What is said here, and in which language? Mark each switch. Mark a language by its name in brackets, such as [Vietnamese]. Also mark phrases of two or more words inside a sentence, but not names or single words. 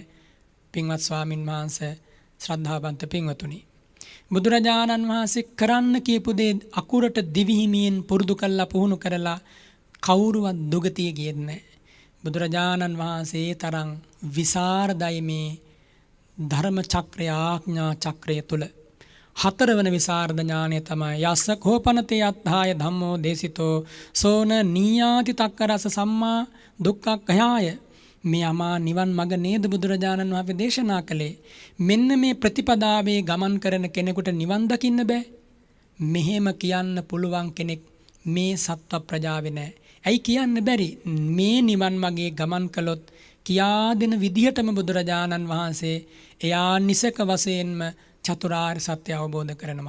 [Sinhala] පින්වත් ස්වාමින් වහන්සේ, ශ්‍රද්ධාවන්ත පින්වතුනි, බුදුරජාණන් වහන්සේ කරන්න කියපු දේ අකුරට දිවිහිමියෙන් පුරුදු කළා, පුහුණු කරලා කවුරුවත් දුගතිය ගියෙත් නැහැ. බුදුරජාණන් වහන්සේ තරම් විසරදයි මේ ධර්ම චක්‍රය, ආඥා චක්‍රය තුල. හතරවන විසරද ඥානය තමයි [Pali] යස්ස කෝපනතේ අත්ථාය ධම්මෝ දේසිතෝ සෝන නීයාති තක්කරස සම්මා දුක්ඛක්ඛයාය. [Sinhala] මේ අමා නිවන් මඟ නේද බුදුරජාණන් වහන්සේ දේශනා කළේ. මෙන්න මේ ප්‍රතිපදාවේ ගමන් කරන කෙනෙකුට නිවන් දකින්න බෑ. මෙහෙම කියන්න පුළුවන් කෙනෙක් මේ සත්ව ප්‍රජාවේ නැහැ. ඇයි කියන්න බැරි? මේ නිවන් මගේ ගමන් කළොත් කියා දෙන විදිහටම බුදුරජාණන් වහන්සේ එයා නිසක වශයෙන්ම චතුරාර්ය සත්‍ය අවබෝධ කරනවා.